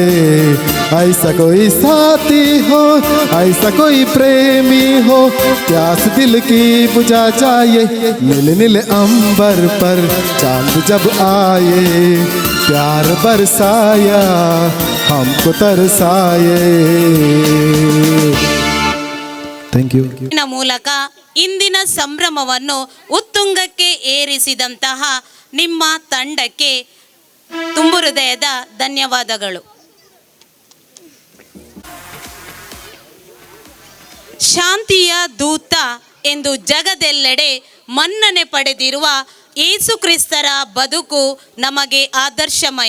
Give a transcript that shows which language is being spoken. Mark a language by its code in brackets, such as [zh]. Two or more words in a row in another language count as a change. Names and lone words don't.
[hi] ऐसा कोई साथी हो, ऐसा कोई प्रेमी हो, प्यास दिल की बुझा जाए। नीले नीले अंबर पर चांद जब आए, प्यार बरसाया हमको तरसाए। [en] Thank you. [kn] ಮೂಲಕ ಇಂದಿನ ಸಂಭ್ರಮವನ್ನು ಉತ್ತುಂಗಕ್ಕೆ ಏರಿಸಿದಂತಹ ನಿಮ್ಮ ತಂಡಕ್ಕೆ ತುಂಬು ಹೃದಯದ ಧನ್ಯವಾದಗಳು. ಶಾಂತಿಯ ದೂತ ಎಂದು ಜಗದೆಲ್ಲೆಡೆ ಮನ್ನಣೆ ಪಡೆದಿರುವ ಯೇಸು ಕ್ರಿಸ್ತರ ಬದುಕು ನಮಗೆ ಆದರ್ಶಮಯ.